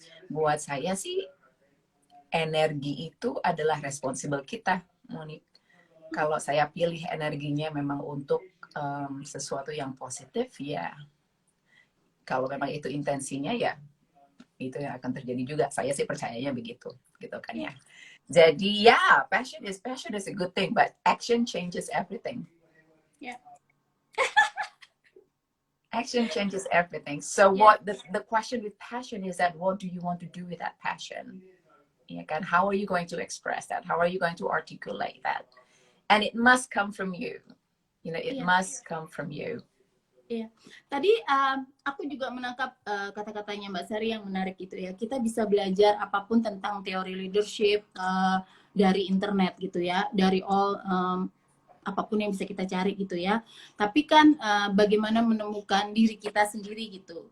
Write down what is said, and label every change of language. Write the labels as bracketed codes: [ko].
[id] Buat saya sih energi itu adalah responsible kita, Monique. Kalau saya pilih energinya memang untuk sesuatu yang positif, ya kalau memang itu intensinya, ya itu yang akan terjadi juga. Saya sih percayanya begitu, gitu kan ya. Jadi ya, [en] passion is a good thing, but action changes everything. Yeah. Action changes everything. So what the question with passion is that what do you want to do with that passion? [id] Ya kan? [en] How are you going to express that? How are you going to articulate that? And it must come from you. It must come from you. [id] Iya. Tadi aku juga menangkap kata-katanya Mbak Sari yang menarik itu ya. Kita bisa belajar apapun tentang teori leadership dari internet gitu ya, dari apapun yang bisa kita cari gitu ya. Tapi kan bagaimana menemukan diri kita sendiri gitu.